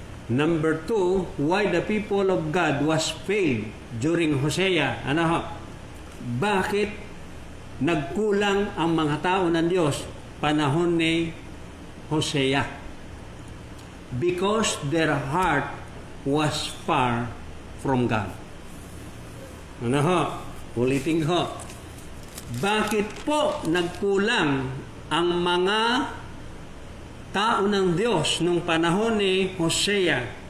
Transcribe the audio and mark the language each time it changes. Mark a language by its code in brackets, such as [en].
[en] Number 2, why the people of God was failed during Hosea. [tl] Ano ho? Bakit nagkulang ang mga tao ng Diyos panahon ni Hosea? [en] Because their heart was far from God. [tl] Ano ho? Ulitin ho. Bakit po nagkulang ang mga tao ng Diyos nung panahon ni Hosea?